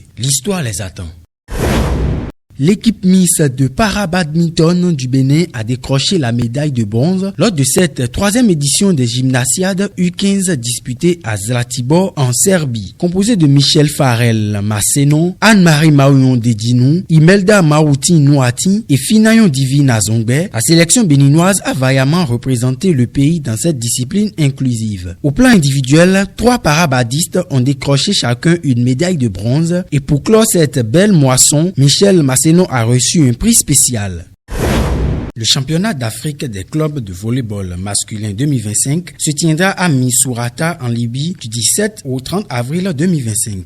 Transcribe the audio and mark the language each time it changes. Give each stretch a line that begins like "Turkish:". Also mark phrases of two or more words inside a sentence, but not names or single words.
French: L'histoire les attend. L'équipe Miss de para-badminton du Bénin a décroché la médaille de bronze lors de cette troisième édition des gymnasiades U15 disputées à Zlatibor en Serbie. Composée de Michel Farel Massenon, Anne-Marie Maouyon Dedinou, Imelda Maouti Nouati et Finayon Divina Zongbe, la sélection béninoise a vaillamment représenté le pays dans cette discipline inclusive. Au plan individuel, 3 parabadistes ont décroché chacun une médaille de bronze et pour clore cette belle moisson, Michel Massenon a reçu un prix spécial. Le championnat d'Afrique des clubs de volleyball masculin 2025 se tiendra à Misurata en Libye du 17 au 30 avril 2025.